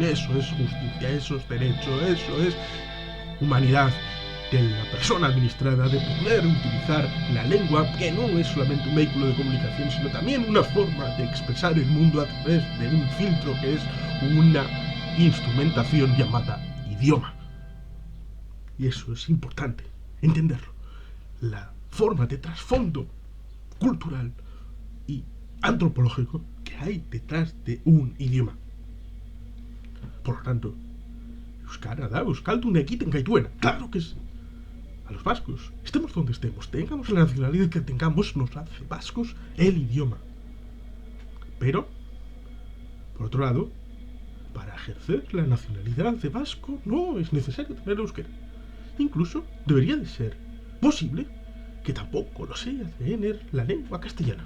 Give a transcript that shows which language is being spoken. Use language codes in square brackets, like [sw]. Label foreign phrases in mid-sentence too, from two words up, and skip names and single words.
[es] Eso es justicia, eso es derecho, eso es humanidad de la persona administrada, de poder utilizar la lengua, que no es solamente un vehículo de comunicación, sino también una forma de expresar el mundo a través de un filtro que es una instrumentación llamada idioma. Y eso es importante entenderlo. La forma de trasfondo cultural y antropológico que hay detrás de un idioma. Por lo tanto, [eu] euskara da euskaldun egiten gaituena. [es] Claro que sí. A los vascos, estemos donde estemos, tengamos la nacionalidad que tengamos, nos hace vascos el idioma. Pero, por otro lado, para ejercer la nacionalidad de vasco no es necesario tener euskera. Incluso debería de ser posible que tampoco lo sea tener la lengua castellana.